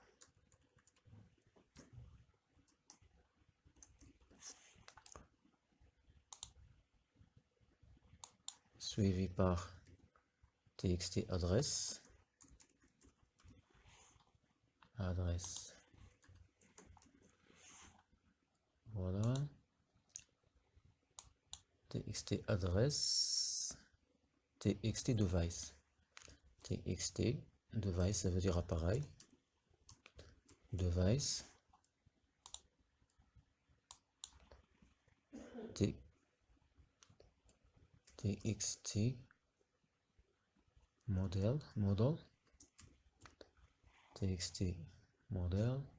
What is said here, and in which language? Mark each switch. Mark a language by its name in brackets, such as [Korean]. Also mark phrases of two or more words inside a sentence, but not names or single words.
[French] Suivi par txt adresse, adresse. Voilà. txt adresse, txt device. txt device, ça veut dire appareil. Device. txt model, txt model,